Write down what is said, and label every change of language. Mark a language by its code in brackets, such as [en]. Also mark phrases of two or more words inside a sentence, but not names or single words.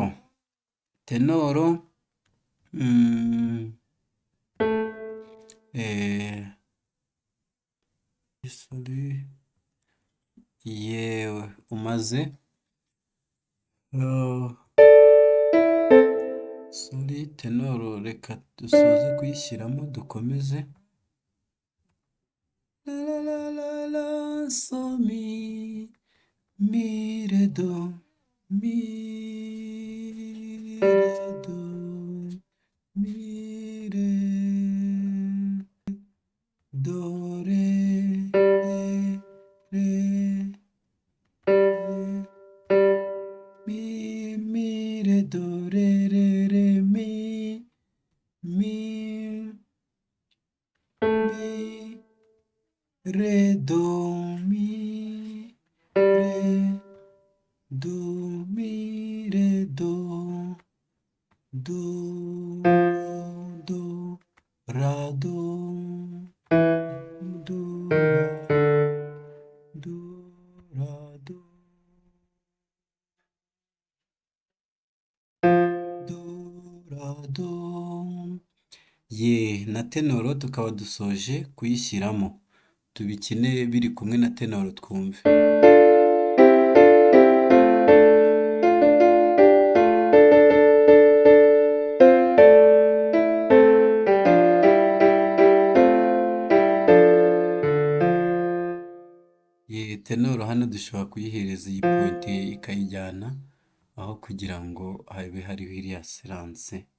[rw] Tenoro yewe umaze tenoro, reka dusoze kuyishyiramo dukomeze. So mi re do, mi re do, mi re do re re mi re do re re re mi re do mi re do mi re do do ra do do ra do ra do. Na tenoro tukaba dusoje kuyishyiramo. Tubikine biri kumwe na tenoro twumve. Tenoro hano dushobora kuyihereza iyi pointe ikayijyana, aho kugira ngo habe hariho iriya siranse.